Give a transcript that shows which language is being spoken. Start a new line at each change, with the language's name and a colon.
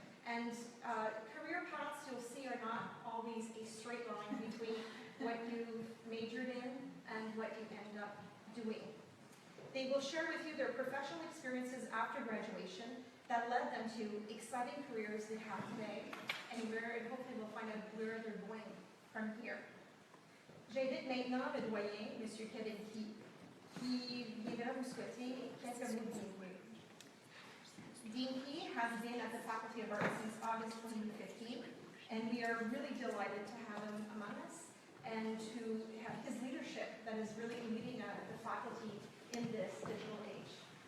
English: And career paths, you'll see, are not always a straight line between what you majored in and what you end up doing. They will share with you their professional experiences after graduation that led them to exciting careers they have today, and hopefully we'll find out where they're going from here.
French: J'invite maintenant le doyen, M. Kevin qui viendra vous souhaiter quelques mots de bienvenue.
English: Dean Key has been at the Faculty of Arts since August 2015, and we are really delighted to have him among us and to have his leadership that is really leading the faculty in this digital age.